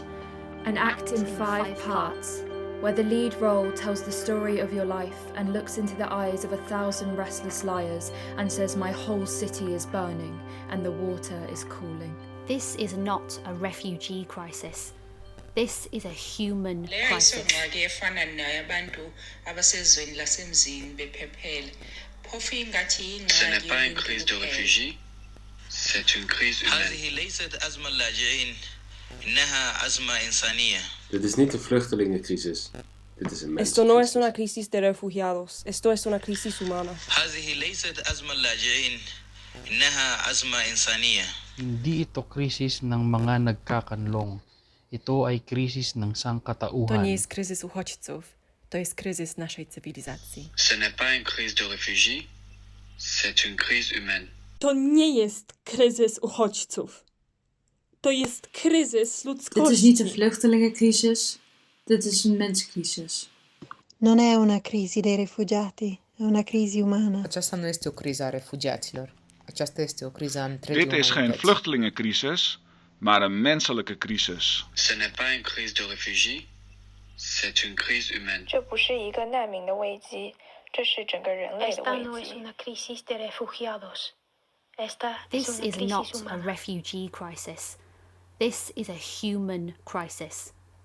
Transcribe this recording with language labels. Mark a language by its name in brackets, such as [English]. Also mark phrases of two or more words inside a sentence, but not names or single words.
[English] An act in 5 parts, where the lead role tells the story of your life and looks into the eyes of 1,000 restless liars and says, "My whole city is burning and the water is cooling." This is not a refugee crisis. This is a human crisis. [French] Ce n'est pas une crise de réfugiés, c'est une crise humaine. [Dutch] Dit is niet een vluchtelingencrisis. Dit is een [Spanish] Esto no es una crisis de refugiados. Esto es una crisis humana. [Filipino] Hindi ito krisis ng mga nagkakanlong. Ito ay krisis ng [Polish] To [Filipino] sangkatauhan. [Polish] nie jest kryzys uchodźców. To jest kryzys naszej cywilizacji. [French] Ce n'est pas une crise de réfugiés, c'est une crise humaine. [Polish] To nie jest kryzys uchodźców. To jest kryzys ludzkości. [Dutch] Dit is niet een vluchtelingencrisis. Dit is een menscrisis. [Italian] Non è una crisi dei rifugiati, è una crisi umana. [Romanian] Aceasta nu este o criză a refugiaților. Aceasta este o criză a întregii [Dutch] Dit is geen [Romanian] umanități. [Dutch] vluchtelingencrisis, maar een menselijke crisis. [French] Ce n'est pas une crise de réfugiés, c'est une crise humaine. [Chinese] 这不是一个难民的危机，这是整个人类的 [Spanish] Esta [Chinese] 危 [Spanish] no es [Chinese] 机。 [Spanish] una crisis de refugiados. Esta [English] This [Spanish] es una [English] is [Spanish] crisis [English] not a [Spanish] humana. [English] refugee crisis. This is a human crisis.